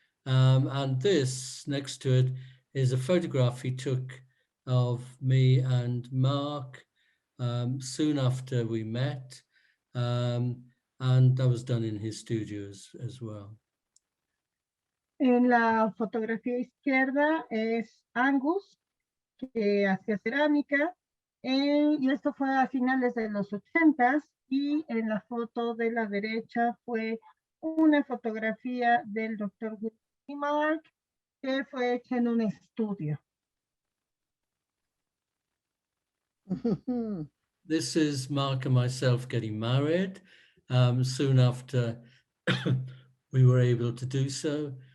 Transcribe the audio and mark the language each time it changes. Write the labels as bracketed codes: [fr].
[en] And this next to it is a photograph he took of me and Mark soon after we met. And that was done in his studios as well. [es] En la fotografía izquierda es Angus, que hacía cerámica, y esto fue a finales de los 80s, y en la foto de la derecha fue una fotografía del doctor Mark, que fue hecha en un estudio. [en] This is Mark and myself getting married soon after we were able to do so.